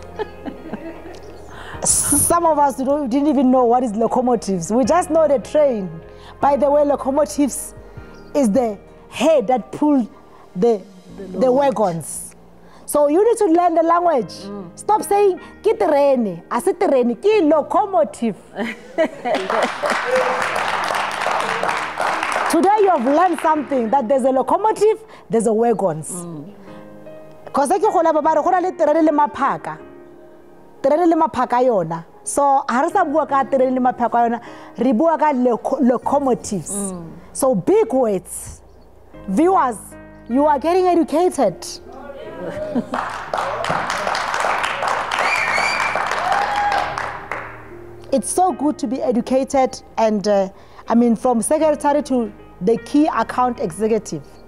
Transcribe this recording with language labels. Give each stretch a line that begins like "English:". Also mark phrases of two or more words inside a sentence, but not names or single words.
English: Some of us didn't even know what is locomotives. We just know the train. By the way, locomotives is the head that pulled the wagons. So you need to learn the language. Stop saying
Southern Sotho: ki terene, ase terene, ki locomotive.
English: Today you have learned something, that there's a locomotive, there's a wagons.
Southern Sotho: Because terene le maphaka yona. So ha re sa bua ka terene le maphaka yona, re bua ka locomotives.
English: So big words. Viewers, you are getting educated. It's so good to be educated, and from secretary to the key account executive.